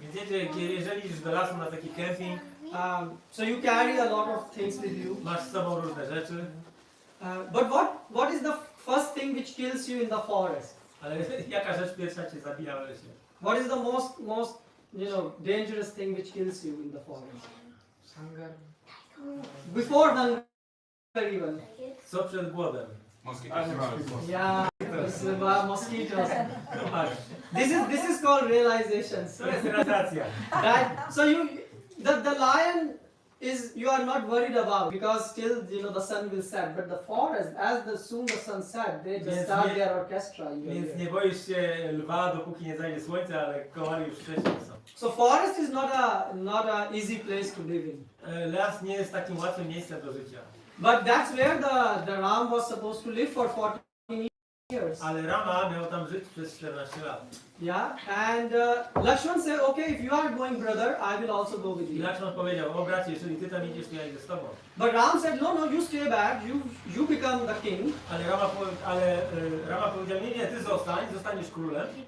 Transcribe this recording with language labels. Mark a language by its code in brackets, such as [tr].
[pl] Więc wiecie, jeżeli idziesz do lasu na taki kemping, [en] so you carry a lot of things with you. [pl] masz z sobą różne rzeczy, [en] But what is the first thing which kills you in the forest? [pl] ale jaka rzecz pierwsza cię zabija w lesie? [en] What is the most dangerous thing which kills you in the forest? Hunger. Before hunger even. [pl] Co przed głodem? [en] Yeah, mosquitoes. [pl] No masz. [en] This is called realizations. [pl] To jest realizacja. [en] Right? So the lion you are not worried about because still the sun will set. But the forest, soon the sun set, they just start their orchestra. [pl] Więc nie boisz się lwa, dopóki nie zajdzie słońce, ale komary już wcześniej są. [en] So forest is not a easy place to live in. [pl] Las nie jest takim łatwym miejscem do życia. [en] But that's where the Ram was supposed to live for 14 years. [pl] Ale Rama miał tam żyć przez 14 lat. [en] Yeah, and Lakshman said, okay, if you are going, brother, I will also go with [pl] I [en] you. [pl] Lakshman powiedział, o bracie, jeżeli ty tam idziesz, to ja idę z tobą. [en] But Ram said, no, you stay back, you become the king. [pl] Ale Rama powiedział, nie, ty zostaniesz królem.